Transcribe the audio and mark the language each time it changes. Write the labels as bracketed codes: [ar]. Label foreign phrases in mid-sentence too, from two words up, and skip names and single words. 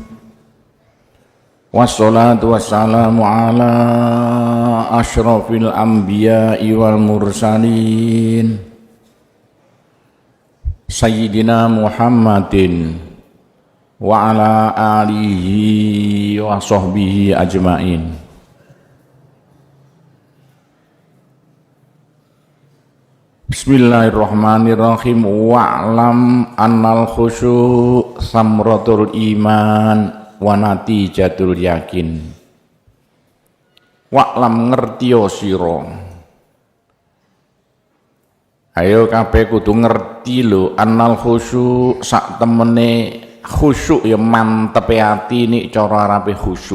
[ar] والصلاة والسلام على أشرف الأنبياء والمرسلين سيدنا محمد وعلى آله وصحبه أجمعين. بسم الله الرحمن الرحيم. واعلم أن الخشوع ثمرة الإيمان ونتيجة اليقين. [jv] Wa'lam ngertiyo sira. Ayo kabeh kudu ngerti lho, [ar] أن الخشوع' [jv] sak temene khusyuk ya mantepe ati nek cara arabe khusyuk.